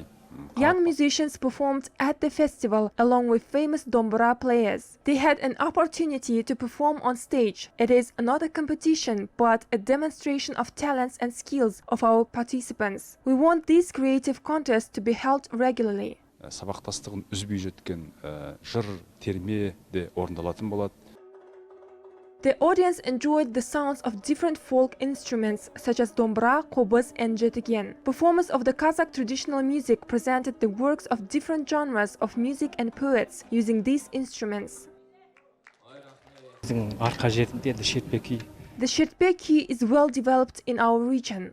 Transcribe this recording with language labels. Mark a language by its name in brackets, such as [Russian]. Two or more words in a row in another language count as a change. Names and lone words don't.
[English] Young musicians performed at the festival along with famous dombra players. They had an opportunity to perform on stage. It is not a competition, but a demonstration of talents and skills of our participants. We want these creative contests to be held regularly. [Kazakh] сабақтастығын үзбей жеткен жыр, терме де орындалатын болады. [English] The audience enjoyed the sounds of different folk instruments such as dombra, qobuz and jetigen. Performers of the Kazakh traditional music presented the works of different genres of music and poets using these instruments. The Shirtbek key is well developed in our region.